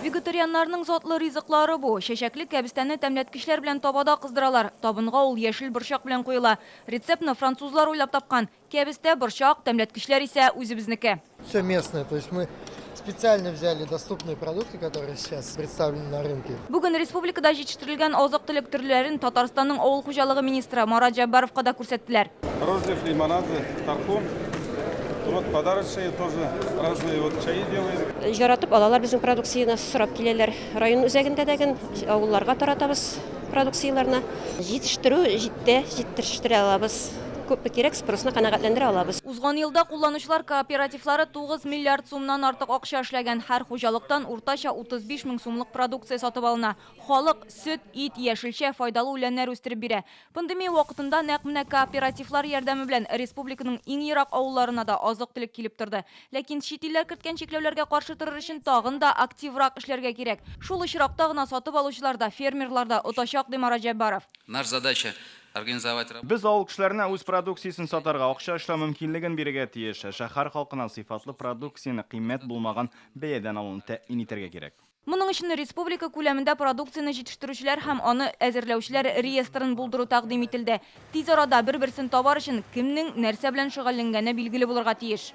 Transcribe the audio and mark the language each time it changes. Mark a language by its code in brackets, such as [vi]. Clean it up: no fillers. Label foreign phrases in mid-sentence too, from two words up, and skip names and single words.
[tt] Вегетарианнарның затлы ризыклары бу. Шәшәкле кәбестәне тәмләткечләр белән табада кыздыралар. Табынга ул яшел борчак белән куела. Рецептны французлар уйлап тапкан. Кәбестә, борчак, тәмләткечләр исә үзебезнеке. [ru] Все местное, то есть мы специально взяли доступные продукты, которые сейчас представлены на рынке. [tt] Бүген республикада җитештерелгән азык-төлек төрләрен Татарстанның авыл хуҗалыгы министры Марат Җаббаровка да күрсәттеләр. [ru] Розлив, лимонады, тархун. Вот подарочные тоже разные вот чаи делаем. [tt] Жаратып алалар безнең продукцияны, сорап киләләр. Район үзәгендә дәген авылларга таратабыз продукцияләрне. Җитештерү җитештерә алабыз. Күп кирәк, спросны канәгатьләндерә алабыз. Узган елда кулланучылар кооперативлары 9 миллиард сумнан артык акча эшләгән. Һәр хуҗалыктан уртача 35 мең сумлык продукция сатып алына. Халык сөт, ит, яшелчә, файдалы үләннәр үстереп бирә. Пандемия вакытында нәкъ менә кооперативлар ярдәме белән республиканың иң ерак авылларына да азык-төлек килеп торды. Ләкин чит илләр керткән чикләүләргә каршы торыр өчен тагын да активрак эшләргә кирәк. Шул очракта гына сатып алучылар да, фермерлар да отачак, ди Марат Җаббаров. [ru] Наша задача организовать. [tt] Без авыл кешеләренә үз продукциясын сатарга акча эшләү мөмкинлеген бирергә тиеш. Шәһәр халкына сыйфатлы продукцияны кыйммәт булмаган бәядән алуны тәэмин итәргә кирәк. Моның өчен республика күләмендә продукцияны җитештерүчеләр һәм аны әзерләүчеләр реестрын булдыру тәкъдим ителде. Тиз арада бер-берсен табар өчен кемнең нәрсә белән шөгыльләнгәне билгеле булырга тиеш.